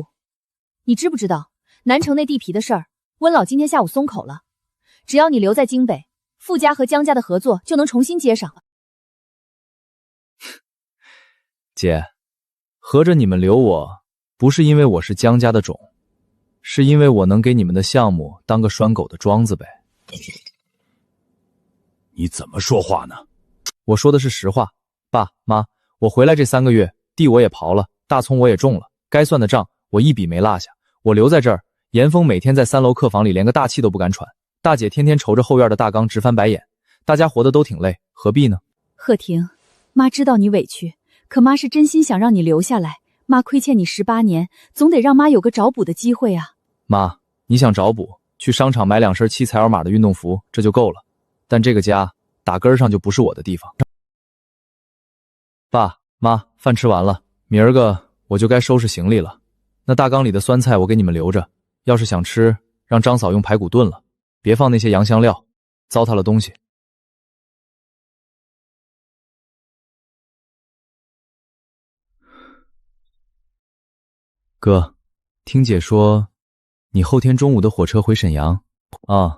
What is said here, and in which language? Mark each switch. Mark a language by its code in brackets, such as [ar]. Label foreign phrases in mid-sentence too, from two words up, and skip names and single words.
[zh] 你知不知道南城那地皮的事兒，溫老今天下午鬆口了，只要你留在京北，傅家和江家的合作就能重新接上。姐，合着你們留我，不是因為我是江家的種，是因為我能給你們的項目當個拴狗的樁子唄。你怎麼說話呢？我說的是實話。爸媽，我回來這3個月，地我也刨了，大蔥我也種了，該算的賬我一筆沒落下。我留在這兒，嚴峰每天在3樓客房裡連個大氣都不敢喘，大姐天天瞅着後院的大缸直翻白眼，大家活得都挺累，何必呢？賀婷，媽知道你委屈，可媽是真心想讓你留下來。媽虧欠你18年，總得讓媽有個找補的機會啊。媽，你想找補，去商場買2身7彩碼的運動服，這就夠了。但這個家打根上就不是我的地方。爸媽，飯吃完了，明兒個我就該收拾行李了。那大缸裡的酸菜我給你們留着，要是想吃，讓張嫂用排骨燉了，別放那些洋香料，糟蹋了東西。哥，聽姐說你後天中午的火車回沈陽啊？